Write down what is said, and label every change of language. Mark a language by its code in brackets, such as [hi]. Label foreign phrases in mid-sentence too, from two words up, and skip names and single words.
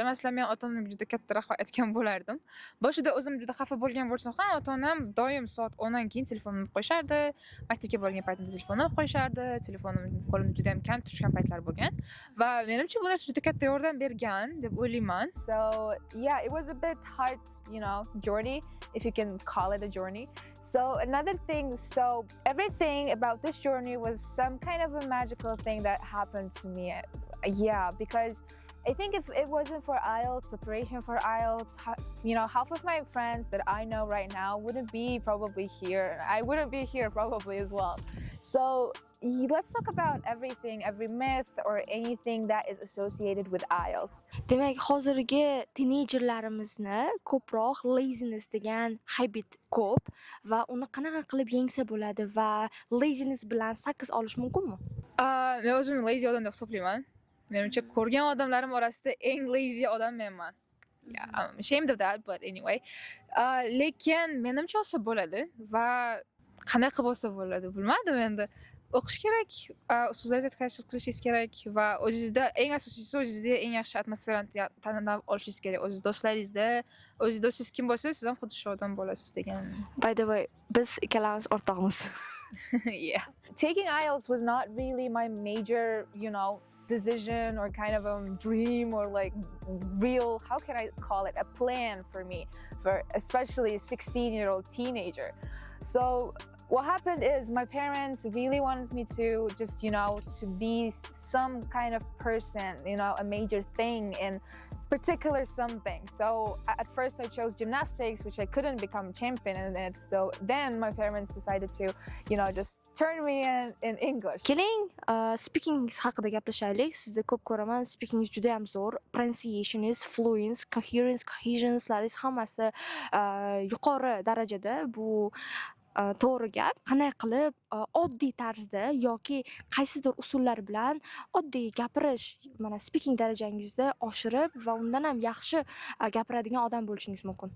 [uz] Masalan, men ota-onamga juda katta rahmat aytgan bo'lardim. Boshida o'zim juda xafa bo'lgan bo'lsam ham, ota-onam doim soat 10 dan keyin telefonimni olib qo'yishardi. Maktabga borgan paytimda telefonimni olib qo'yishardi. Telefonim qo'limda juda ham kam turgan paytlar bo'lgan va menimcha bu narsa juda katta yordam bergan deb o'ylayman. [en] So, yeah, it was a bit hard, journey, if you can call it a journey. So, another thing, everything about this journey was some kind of a magical thing that happened to me. Yeah, because I think if it wasn't for IELTS, preparation for IELTS, half of my friends that I know right now wouldn't be probably here. I wouldn't be here probably as well. So let's talk about everything, every myth or anything that is associated with IELTS. [uz] Demak, hozirgi teenagerlarimizni ko'proq laziness degan habit ko'p va uni qanaqa qilib yengsa bo'ladi va laziness bilan 8 olish mumkinmi? Men o'zimni lazy odam deb hisoblayman. Menimcha ko'rgan odamlarim orasida eng lazy odam menman. [en] Yeah, I'm ashamed of that, but anyway. [uz] Lekin menimcha olsa bo'ladi va qanday qilib olsa bo'ladi bilmadim endi. O'qish kerak, usullarga tadqiqot qilishingiz kerak va o'zingizda eng asosiysi o'zingizda eng yaxshi atmosferani tanlab olishingiz kerak. O'z do'stlaringizda, o'zingiz do'stingiz kim bo'lsa, siz ham xuddi shu odam bo'lasiz degan. [en] By the way, [uz] biz ikkalamiz o'rtog'imiz. [en] Yeah. Taking IELTS was not really my major, decision or kind of a dream or like real, how can I call it, a plan for me, for especially a 16-year-old teenager. So what happened is my parents really wanted me to just, to be some kind of person, a major thing in particular something. So at first I chose gymnastics, which I couldn't become champion in it. So then my parents decided to, just turn me in English. [uz] Keling, speaking haqida gaplashaylik. Sizda ko'p ko'raman, speaking juda ham zo'r. Pronunciationingiz, fluence, cohesionslaringiz hammasi yuqori darajada. Bu to'g'ri gap. Qanday qilib oddiy tarzda yoki qaysidir usullar bilan oddiy gapirish, mana speaking darajangizda oshirib va undan ham yaxshi gapiradigan odam bo'lishingiz mumkin.